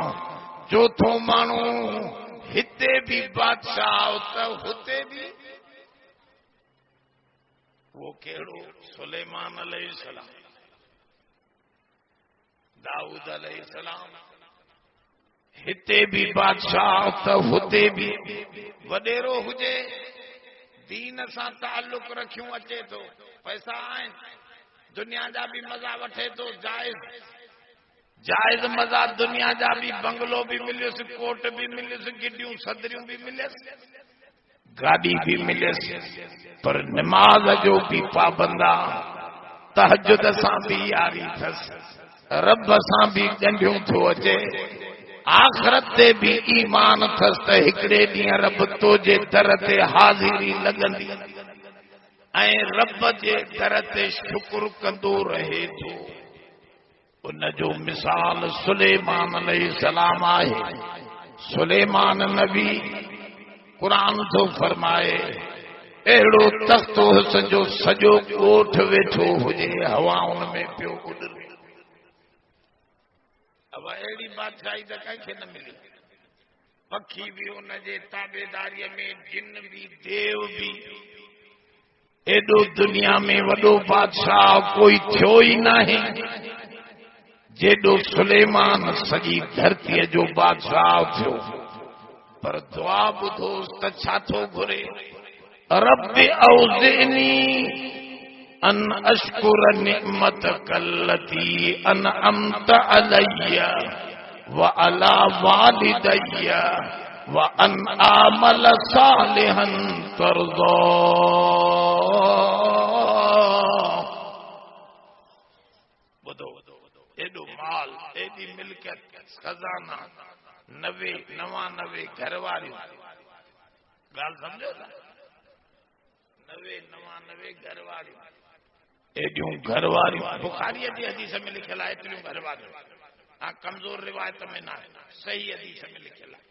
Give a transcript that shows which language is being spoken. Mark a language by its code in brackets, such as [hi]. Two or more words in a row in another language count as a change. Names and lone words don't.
[kfr] چوتھوں مانو ہتے بھی بادشاہ ہوتے بھی وہ کیڑو سلیمان [ar] علیہ السلام [kfr] داؤد [ar] علیہ السلام [kfr] ہتے بھی بادشاہ تو ہوتے بھی وڈیرو ہوجے دین سان تعلق رکھیوں اچے تو پیسہ آئیں دنیا جا بھی مزہ وٹھے تو جائز مزہ دنیا جا بھی بنگلو بھی ملیس کوٹ بھی ملیس گڈیوں صدریوں بھی ملیس گاڑی بھی ملیس پر نماز جو بھی پابندہ تہجد سان بھی یاری تھس رب سان بھی ڈنڈیوں تھو اچے آخرت تے بھی ایمان تھس تے ہکڑے ڈیاں رب تو جے در تے حاضری لگندی اے رب جے در تے شکر کندو رہے تو ان جو مثال سلیمان [ar] علیہ السلام [kfr] آئے. سلیمان نبی قرآن تو فرمائے اہڑو تخت سجو سجو کوٹھ ویٹھو ہوجے ہواؤں میں پیو اڈ. اب اہڑی بادشاہی تو کنکھے نہ ملی پکھی بھی ان جے تابیداری میں، جن بھی، دیو بھی. ایڈو دنیا میں وڈو بادشاہ کوئی تھیو ہی ناہے جیڈو سلیمان سجی دھرتی جو بادشاہ تھیو. پر دعا بدھوس ت چھا تھو گھرے، [ar] رب اوزعنی ان اشکر نعمتک التی انعمت علی وعلی والدی وان اعمل صالحا ترضاه. [kfr] بدو ایڈو مال، ایڈی ملکت، خزانہ، 99 گھر والی گال سمجھو نا، 99 گھر والی، ایڈیوں گھر والی. بخاری جی حدیث میں لکھل ہے ایڈیوں گھر والی. ہاں کمزور روایت میں نہ ہے، صحیح حدیث میں لکھل ہے.